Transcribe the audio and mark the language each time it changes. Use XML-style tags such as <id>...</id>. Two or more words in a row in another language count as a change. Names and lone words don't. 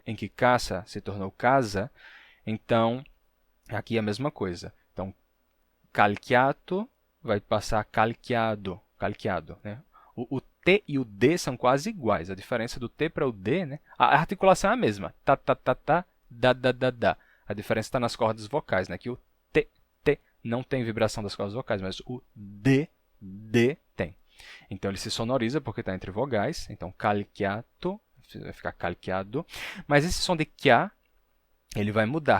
<pt>Em que caça se tornou casa, então aqui é a mesma coisa. Então, calceato vai passar calceado, calceado, né? O T e o D são quase iguais. A diferença do T para o D, né? A articulação é a mesma. Ta, ta, ta, ta, da, da, da, da. A diferença está nas cordas vocais, né? Que o T, T não tem vibração das cordas vocais, mas o D, D tem. Então, ele se sonoriza porque está entre vogais. Então, calceato, vai ficar calceado. Mas esse som de kia, ele vai mudar.</pt>